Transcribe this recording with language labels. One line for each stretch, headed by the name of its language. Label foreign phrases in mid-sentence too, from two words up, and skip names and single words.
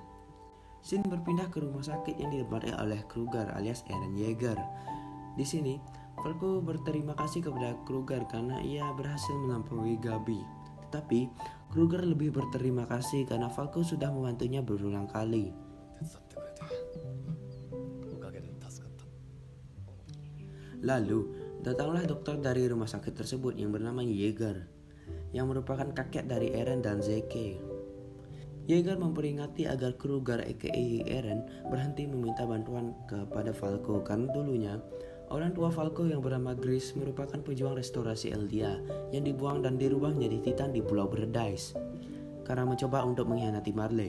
Indonesian: Sin berpindah ke rumah sakit yang ditempati oleh Kruger alias Eren Yeager. Di sini, Falco berterima kasih kepada Kruger karena ia berhasil melampaui Gabi. Tetapi, Kruger lebih berterima kasih karena Falco sudah membantunya berulang kali.
Japanese: 手伝ってくれておかげで助かった。
Indonesian: Lalu, datanglah dokter dari rumah sakit tersebut yang bernama Yeager, yang merupakan kakek dari Eren dan Zeke. Yeager memperingati agar Kruger aka Eren berhenti meminta bantuan kepada Falco karena dulunya orang tua Falco yang bernama Gris merupakan pejuang restorasi Eldia yang dibuang dan dirubah menjadi Titan di Pulau Paradise karena mencoba untuk mengkhianati Marley.